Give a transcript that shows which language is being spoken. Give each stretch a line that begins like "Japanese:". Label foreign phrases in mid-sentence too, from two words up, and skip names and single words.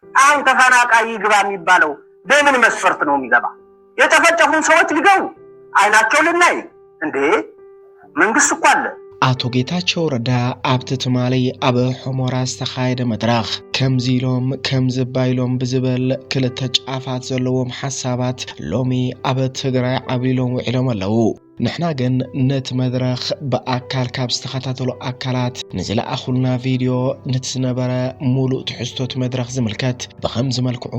Amharic: አሁን ተፈናቃይ ይግባ የሚባለው በምን መስፈርት ነው የሚገባ? የተፈጨፉን ሰዎች ሊገቡ አይናቸው ልናይ እንዴ? መንግስት እኮ አለ።
Tigrinya: አቶ ጌታቸው ረዳ ኣብቲ ትማሊ ኣብ ሑመራ ዝተኻየደ መድረኽ ከምዚሎም ከምዝባይሎም ብዝበል ክልተ ጫፋት ዘለዎም ሓሳባት ሎሚ ኣብ ትግራይ ዓብሎም ውዒሎም ኣለው። ንሕና ግን ነቲ መድረኽ ብኣካል ካብ ዝተኸታተሉ ኣካላት ንዝለኣኹልና ቪድዮ ነቲ ዝነበረ ሙሉእ ትሕዝቶት መድረኽ ዝምልከት ብኸምዚ መልክዑ